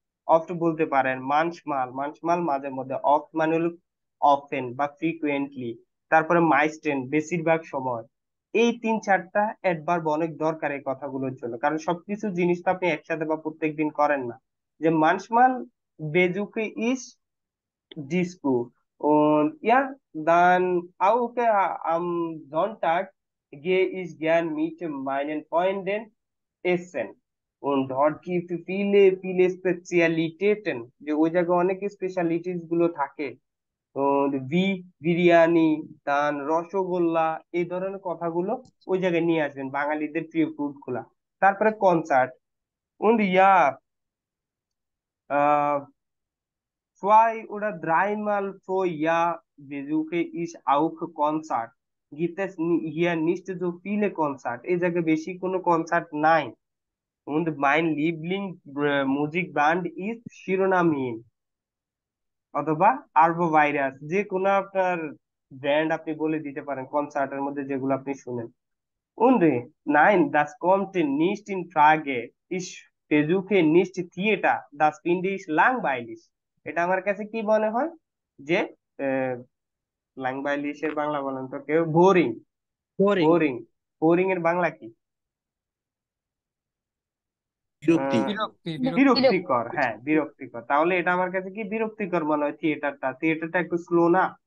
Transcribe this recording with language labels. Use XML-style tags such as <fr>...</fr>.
<bn>Oft বলতে পারেন, মানসমাল, মানসমাল মাঝে মধ্যে, অফট মানে হলো অফেন বা ফ্রিকুয়েন্টলি, তারপরে মাইস্টেন বেশিরভাগ সময়। এই তিন চারটা অ্যাডভার্ব অনেক দরকার এই কথাগুলোর জন্য, কারণ সবকিছু জিনিস তো আপনি একসাথে বা প্রত্যেকদিন করেন না।</bn> <de>যে মানসমাল বেজুকে ইস Disco. Und ja, dann auch am Sonntag gehe ich gern mit meinen Freunden essen. Und dort gibt es viele, viele Spezialitäten.</de> <bn>যে ওই জায়গায় অনেক স্পেশালিটিস গুলো থাকে। তো বিরিয়ানি, তান রসগোল্লা, এই ধরনের কথাগুলো ওই জায়গায় নিয়ে আসবেন, বাঙালিদের প্রিয় ফুড গুলা। তারপরে concert.</bn> <de>Und ja, zwei oder dreimal pro Jahr besuche ich auch Konzert. Gibt es hier nicht so viele Konzerte?</de> <bn>এই জায়গায় বেশি কোনো কনসার্ট নাই।</bn> <de>Und mein Musikband ist</de> <bn>শিরোনামহীন অথবা আরবো ভাইরাস, যে কোনো আপনার ব্র্যান্ড আপনি বলে দিতে পারেন কনসার্টের মধ্যে যেগুলো আপনি শুনেন।</bn> <de>Und nein, das kommt nicht in Frage. Ich besuche nicht Theater. Das finde ich langweilig.</de> <bn>এটা আমার কাছে কি মনে হয় যে langweilig এর বাংলা বলেন তো কেউ? বোরিং। বোরিং। বোরিং, বোরিং এর বাংলা কি? বিরক্তি। বিরক্তিকর, হ্যাঁ বিরক্তিকর। তাহলে এটা আমার কাছে কি বিরক্তিকর মনে হয় থিয়েটারটা। থিয়েটারটা একটু স্লো না?</bn>